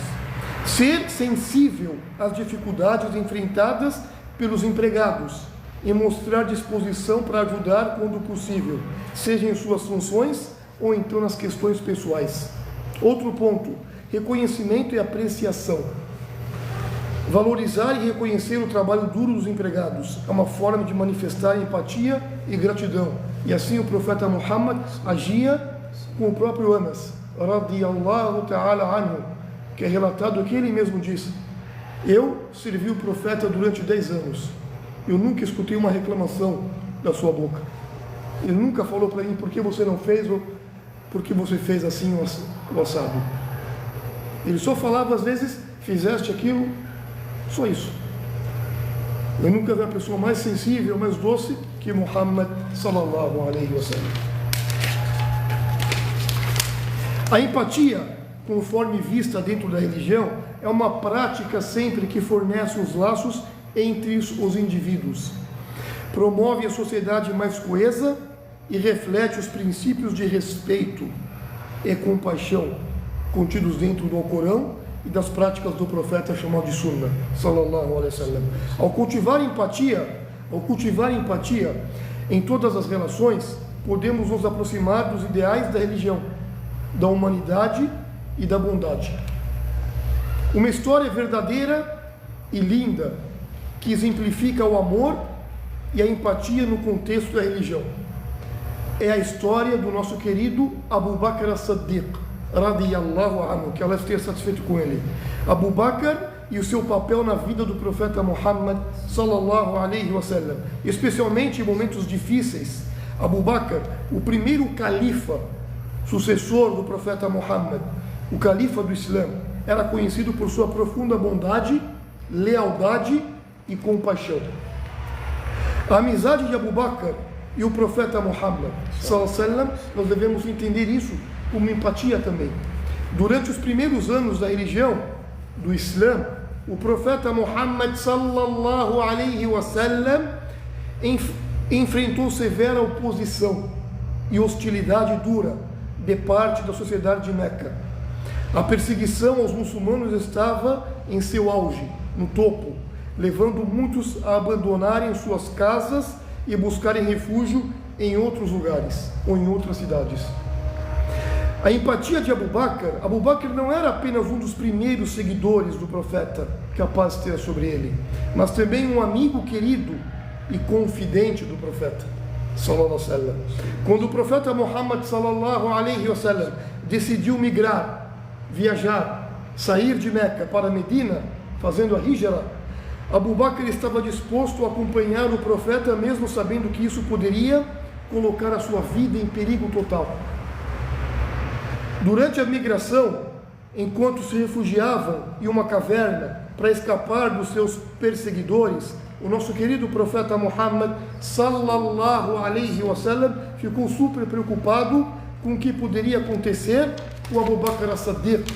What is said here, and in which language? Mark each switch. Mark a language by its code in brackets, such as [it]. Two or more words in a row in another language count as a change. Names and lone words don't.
[pt] Ser sensível às dificuldades enfrentadas pelos empregados e mostrar disposição para ajudar quando possível, seja em suas funções ou então nas questões pessoais. Outro ponto, reconhecimento e apreciação. Valorizar e reconhecer o trabalho duro dos empregados é uma forma de manifestar empatia e gratidão. E assim o profeta Muhammad agia com o próprio Anas, [ar] رضي الله تعالى عنه, [pt] que é relatado que ele mesmo disse: eu servi o profeta durante 10 anos, eu nunca escutei uma reclamação da sua boca. Ele nunca falou para mim por que você não fez ou por que você fez assim o assado. Ele só falava às vezes, fizeste aquilo, só isso. Eu nunca vi uma pessoa mais sensível, mais doce que Muhammad [ar] صلى الله عليه وسلم. [pt] A empatia, conforme vista dentro da religião, é uma prática sempre que fornece os laços entre os indivíduos, promove a sociedade mais coesa e reflete os princípios de respeito e compaixão contidos dentro do Alcorão e das práticas do profeta chamado de Sunnah, [ar] صلى الله عليه وسلم. [pt] Ao cultivar empatia em todas as relações, podemos nos aproximar dos ideais da religião, da humanidade e da bondade. Uma história verdadeira e linda que exemplifica o amor e a empatia no contexto da religião é a história do nosso querido Abu Bakr as-Siddiq, [ar] رضي الله عنه, [pt] que Allah esteja satisfeito com ele. Abu Bakr e o seu papel na vida do profeta Muhammad [ar] صلى الله عليه وسلم, [pt] especialmente em momentos difíceis. Abu Bakr, o primeiro califa, sucessor do profeta Muhammad, o califa do Islã, era conhecido por sua profunda bondade, lealdade e compaixão. A amizade de Abu Bakr e o profeta Muhammad [ar] صلى الله عليه وسلم, [pt] nós devemos entender isso como empatia também. Durante os primeiros anos da religião do Islã, o profeta Muhammad [ar] صلى الله عليه وسلم [pt] enfrentou severa oposição e hostilidade dura de parte da sociedade de Meca. A perseguição aos muçulmanos estava em seu auge, no topo, levando muitos a abandonarem suas casas e buscarem refúgio em outros lugares ou em outras cidades. A empatia de Abu Bakr não era apenas um dos primeiros seguidores do profeta, que a paz esteja sobre ele, mas também um amigo querido e confidente do profeta [ar] صلى الله عليه وسلم. [pt] Quando o profeta Muhammad [ar] صلى الله عليه وسلم [pt] decidiu migrar, viajar, sair de Meca para Medina, fazendo a hijra, Abu Bakr estava disposto a acompanhar o profeta, mesmo sabendo que isso poderia colocar a sua vida em perigo total. Durante a migração, enquanto se refugiavam em uma caverna para escapar dos seus perseguidores, o nosso querido profeta Muhammad [ar] صلى الله عليه وسلم [pt] ficou super preocupado com o que poderia acontecer com Abu Bakr as-Siddiq.